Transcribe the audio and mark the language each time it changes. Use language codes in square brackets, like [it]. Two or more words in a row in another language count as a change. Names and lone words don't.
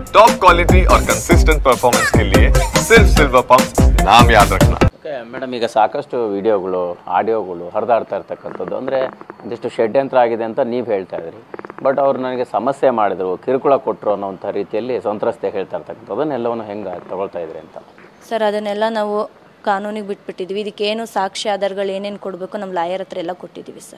[en] top quality [hi] और [en] consistent performance [hi] के लिए सिर्फ सिल्वर पंप नाम याद रखना। [kn] ಮೇಡಮ್, ಈಗ ಸಾಕಷ್ಟು ವಿಡಿಯೋಗಳು ಆಡಿಯೋಗಳು ಹರಿದಾಡ್ತಾ ಇರ್ತಕ್ಕಂಥದ್ದು ಅಂದರೆ ಒಂದಿಷ್ಟು ಷಡ್ಯಂತ್ರ ಆಗಿದೆ ಅಂತ ನೀವು ಹೇಳ್ತಾ ಇದ್ರಿ. ಬಟ್ ಅವ್ರು ನನಗೆ ಸಮಸ್ಯೆ ಮಾಡಿದ್ರು, ಕಿರುಕುಳ ಕೊಟ್ಟರು ಅನ್ನೋಂಥ ರೀತಿಯಲ್ಲಿ ಸಂತ್ರಸ್ತೆ ಹೇಳ್ತಾ ಇರ್ತಕ್ಕಂಥದ್ದು, ಅದನ್ನೆಲ್ಲವನ್ನು ಹೆಂಗೆ ತಗೊಳ್ತಾ ಇದ್ರಿ ಅಂತ? ಸರ್, ಅದನ್ನೆಲ್ಲ ನಾವು ಕಾನೂನಿಗೆ ಬಿಟ್ಬಿಟ್ಟಿದ್ವಿ. ಇದಕ್ಕೇನು ಸಾಕ್ಷಿ ಆಧಾರಗಳು ಏನೇನು ಕೊಡಬೇಕು ನಮ್ಮ ಲಾಯರ್ ಹತ್ರ ಎಲ್ಲ ಕೊಟ್ಟಿದ್ದೀವಿ ಸರ್.